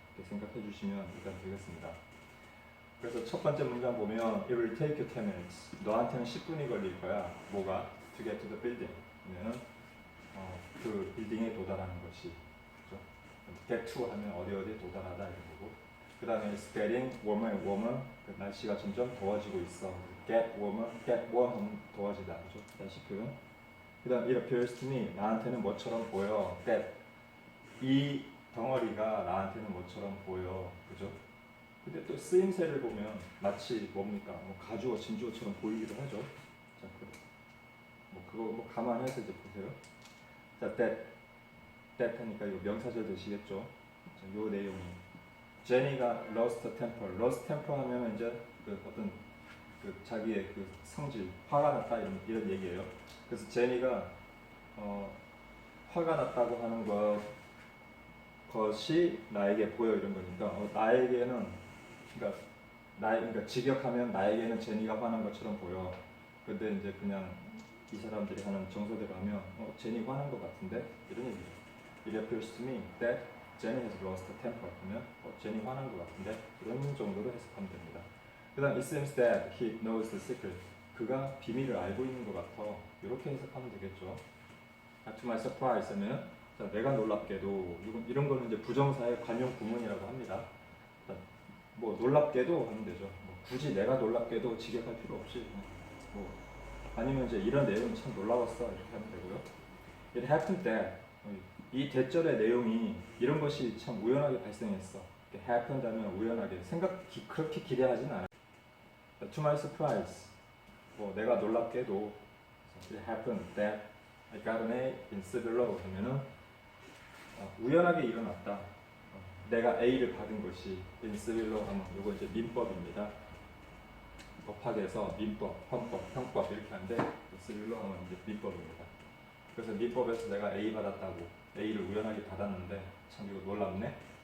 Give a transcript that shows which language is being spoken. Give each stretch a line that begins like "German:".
Korean: 이렇게 생각해 주시면 일단 되겠습니다. 그래서 첫 번째 문장 보면
English: it will take you 10 minutes.
Korean: 너한테는 10분이 걸릴 거야. 뭐가?
English: To get to the building.
Korean: 그러면은 그 빌딩에 도달하는 것이. 그죠? get to 하면 어디에 도달하다 이런 거고. 그 다음에
English: it's getting warmer and warmer.
Korean: 날씨가 점점 더워지고 있어.
English: get warm
Korean: 하면 더워지다. 그죠? 날씨 표현. 그 다음
English: it appears to me.
Korean: 나한테는 뭐처럼 보여. that. 이 덩어리가 나한테는 뭐처럼 보여. 그죠? 근데 또 쓰임새를 보면 마치 뭡니까? 뭐 가주어, 진주어처럼 보이기도 하죠. 자, 그거 감안해서 이제 보세요. 자, that 하니까 이거 명사절 되시겠죠? 자, 요 내용이 제니가
English: lost temper
Korean: 하면 이제 어떤 자기의 성질, 화가 났다 이런 얘기예요. 그래서 제니가 화가 났다고 하는 것이 나에게 보여 이런 거니까 나에게는 그러니까 직역하면 나에게는 제니가 화난 것처럼 보여. 근데 이제 그냥 이 사람들이 하는 정서대로 하면 제니 화난 것 같은데 이런 얘기죠.
English: It appears to me that Jenny has lost her temper.
Korean: 그러면 제니 화난 것 같은데 이런 정도로 해석하면 됩니다. 그다음
English: it seems that he knows the secret.
Korean: 그가 비밀을 알고 있는 것 같아. 이렇게 해석하면 되겠죠.
English: To my surprise
Korean: 하면 자, 내가 놀랍게도 이런 거는 이제 부정사의 관용 구문이라고 합니다. 자, 뭐 놀랍게도 하면 되죠. 뭐 굳이 내가 놀랍게도 직역할 필요 없이 뭐 아니면 이제 이런 내용이 참 놀라웠어 이렇게 하면 되고요.
English: It happened that
Korean: 이 대절의 내용이 이런 것이 참 우연하게 발생했어. happened 하면 우연하게 그렇게 기대하진 않아요.
English: To my surprise
Korean: 뭐 내가 놀랍게도
English: it happened that I got an A in civil law
Korean: 하면은 우연하게 일어났다. 내가 A를 받은 것이
English: in civil law
Korean: 하면 이거 이제 민법입니다. 법학에서 민법, 헌법, 형법 이렇게 하는데 civil law 하면 이제 민법입니다. 그래서 민법에서 내가 A 받았다고 A를 우연하게 받았는데 참 이거 놀랍네.